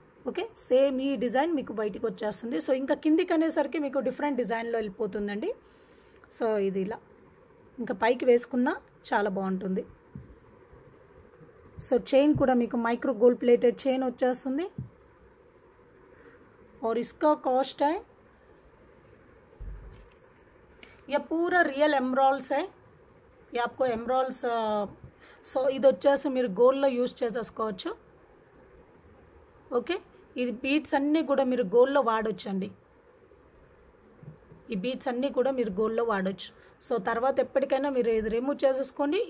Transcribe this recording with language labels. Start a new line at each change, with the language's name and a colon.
Telugu: Okay, same ఈ design మీకు బయటకు వచ్చేస్తుంది. సో ఇంకా కిందికి అనేసరికి మీకు డిఫరెంట్ డిజైన్లో వెళ్ళిపోతుందండి. సో ఇది ఇలా ఇంకా పైకి వేసుకున్నా చాలా బాగుంటుంది. సో చైన్ కూడా మీకు మైక్రో గోల్డ్ ప్లేటెడ్ చైన్ వచ్చేస్తుంది.
Hindi: और इसका कॉस्ट है, यह पूरा रियल एमराल्ड्स है. ये आपको एमराल्ड्स
Telugu: సో ఇది వచ్చేసి మీరు గోల్డ్లో యూజ్ చేసేసుకోవచ్చు. ఓకే, ఇది బీడ్స్ అన్నీ కూడా మీరు గోల్డ్లో వాడొచ్చండి. ఈ బీడ్స్ అన్నీ కూడా మీరు గోల్డ్లో వాడొచ్చు. సో తర్వాత ఎప్పటికైనా మీరు ఇది రిమూవ్ చేసేసుకోండి.